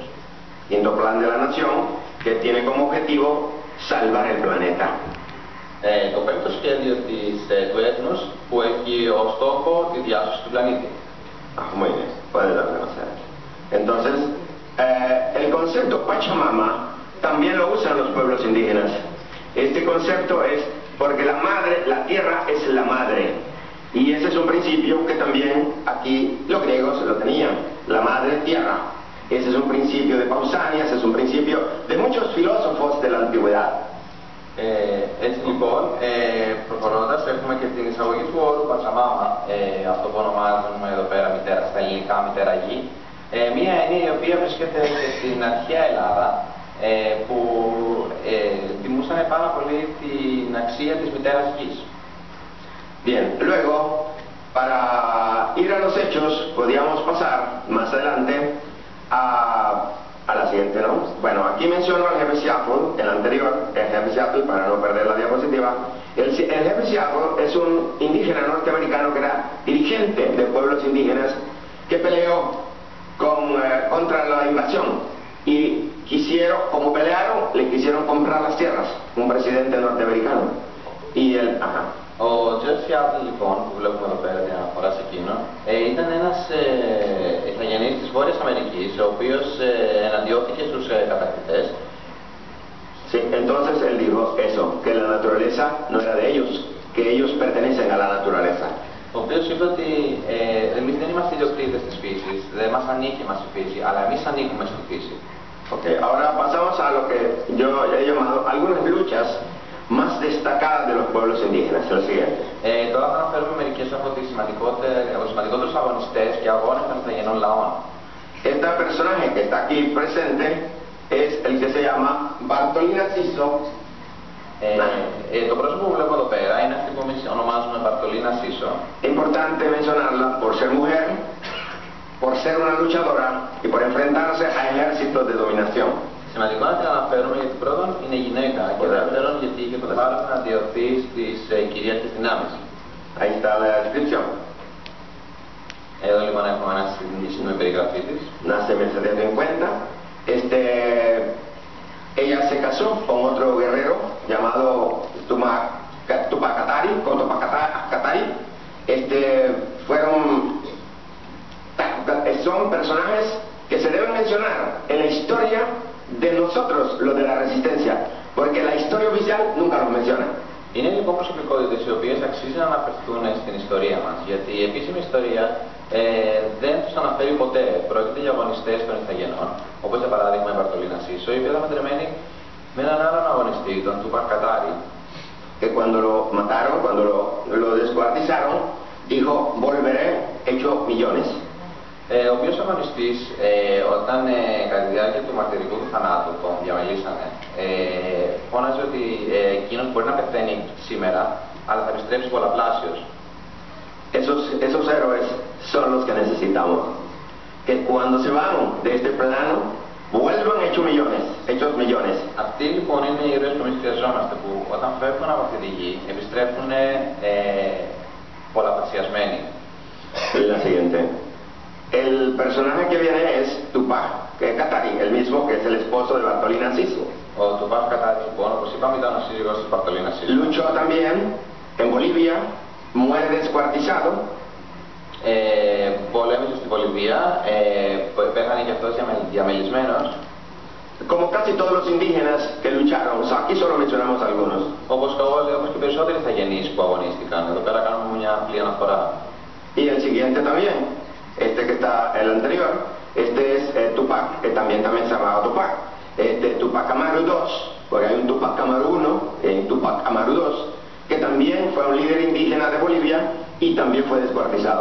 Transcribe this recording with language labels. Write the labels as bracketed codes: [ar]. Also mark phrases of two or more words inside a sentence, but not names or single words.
[es] Quinto plan de la nación que tiene como objetivo salvar el planeta. [el] Το πέμπτο σχέδιο του έθνους που έχει ως στόχο τη διάσωση του πλανήτη. [es] Muy bien, puede darme conocer. Entonces, el concepto Pachamama también lo usan los pueblos indígenas. Este concepto es porque la madre, la tierra es la madre. Y ese es un principio que también aquí los griegos lo tenían, la madre tierra. Ese es un principio de Pausanias, es un principio de muchos filósofos de la antigüedad. [el] Έτσι λοιπόν, προχωρώντας, έχουμε και την εισαγωγή του όρου Πατσαμάμα, αυτό που ονομάζουμε εδώ πέρα μητέρα, στα ελληνικά μητέρα γη. Μία έννοια η οποία βρίσκεται και στην αρχαία Ελλάδα, που τιμούσαν πάρα πολύ την αξία της μητέρας γης. [es] Bien, luego, para ir a los hechos, podríamos pasar más adelante a la siguiente, ¿no? Bueno, aquí menciono al jefe Seattle, el anterior, el jefe Seattle, para no perder la diapositiva. El jefe Seattle es un indígena norteamericano que era dirigente de pueblos indígenas que peleó contra la invasión y quisieron, como pelearon, le quisieron comprar las tierras, un presidente norteamericano. Y él, ajá. [el] Ο Τζεφ Σιάτλ, λοιπόν, που βλέπουμε εδώ πέρα την αναφορά σε εκείνο, ήταν ένας ηθαγενής της Βόρειας Αμερικής, ο οποίος εναντιώθηκε στους κατακτητές. [es] Sí, entonces él dijo eso, que la naturaleza no era de ellos, que ellos pertenecen a la naturaleza. [el] Ο οποίος είπε ότι εμείς δεν είμαστε ιδιοκτήτες της φύσης, δεν μας ανήκει μας η φύση, αλλά εμείς ανήκουμε στη φύση. [es] Okay, ahora pasamos a lo que yo he llamado algunas luchas más destacadas de los pueblos indígenas, lo siguiente. [el] Τώρα θα αναφέρουμε μερικές από τους σημαντικότερους αγωνιστές και αγώνες των ηθαγενών λαών. [es] Este personaje que está aquí presente es el que se llama Bartolina Siso. [el] Το πρόσωπο που βλέπω εδώ πέρα είναι αυτή που εμείς ονομάζουμε Bartolina Siso. [es] Importante mencionarla por ser mujer, por ser una luchadora y por enfrentarse a ejércitos de dominación. [el] Σημαντικό να την αναφέρουμε γιατί πρώτον είναι γυναίκα και δεύτερον γιατί είχε το θάρρος να αντιωθεί στις κυρίαρχες δυνάμεις. [es] Ahí está la descripción. [el] Εδώ λοιπόν έχουμε μια σύντομη περιγραφή της. [es] Nace en 1750. Ella se casó con otro guerrero llamado Tupac Katari. Son personajes que se deben mencionar en la historia de nosotros, los de la resistencia, porque la historia oficial nunca los menciona. [el] Είναι λοιπόν προσωπικότητες οι οποίες αξίζει να αναφερθούν στην ιστορία μας, γιατί η επίσημη ιστορία δεν τους αναφέρει ποτέ. Πρόκειται για αγωνιστές των Ιθαγενών, όπως για παράδειγμα η Μπαρτολίνα Σίσο, η οποία ήταν παντρεμένη με έναν άλλον αγωνιστή, τον Τούπακ Κατάρι. [es] Que cuando lo mataron, cuando lo descuartizaron, dijo, volveré hecho millones. [el] Ο οποίος αγωνιστής, όταν κατά τη διάρκεια του μαρτυρικού του θανάτου τον διαμελήσανε, φώναζε ότι εκείνος μπορεί να πεθαίνει σήμερα, αλλά θα επιστρέψει πολλαπλάσιος. [es] Esos héroes son los que necesitamos. Que cuando se van de este plano, vuelvan hechos millones. [el] Αυτοί λοιπόν είναι οι ήρωες που εμείς χρειαζόμαστε, που όταν φεύγουν από αυτή τη γη, επιστρέφουν πολλαπλασιασμένοι. [es] La siguiente. El personaje que viene es Tupac Katari, el mismo que es el esposo de Bartolina Sissu. [el] Ο Τουπάκ Κατάρι λοιπόν, όπως είπαμε, ήταν ο σύζυγος της Μπαρτολίνα Σίσου. [es] Luchó también en Bolivia, muere descuartizado. [el] Πολέμησε στη Βολιβία, πέθανε και αυτός διαμελισμένος. [es] Como casi todos los indígenas que lucharon, o sea, aquí solo mencionamos algunos. [el] Όπως και οι περισσότεροι Ιθαγενείς που αγωνίστηκαν. Εδώ πέρα κάνουμε μια απλή αναφορά. [es] Y el siguiente también, este que está el anterior, este es Tupac, que también se llamaba Tupac. Tupac Amaru II, porque hay un Tupac Amaru I y un Tupac Amaru II, que también fue un líder indígena de Bolivia y también fue descuartizado.